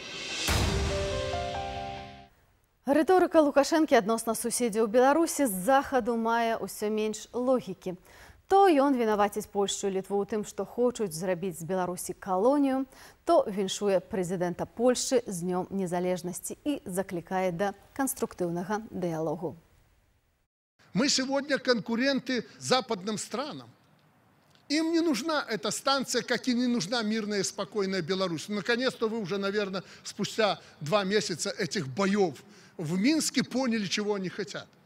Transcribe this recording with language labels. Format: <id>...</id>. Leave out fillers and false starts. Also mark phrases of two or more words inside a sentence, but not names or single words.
<be>Рыторыка Лукашэнкі адносна суседзяў Беларусі з захаду мае ўсё менш логікі. То ён вінаваціць Польшчу і Літву ў тым, што хочуць зрабіць з Беларусі калонію, то віншуе прэзідэнта Польшчы з днём незалежнасці і заклікае да канструктыўнага дыялогу.</be> <ru>Мы сегодня конкуренты западным странам. Им не нужна эта станция, как и не нужна мирная и спокойная Беларусь. Наконец-то вы уже, наверное, спустя 2 месяца этих боев в Минске поняли, чего они хотят.</ru>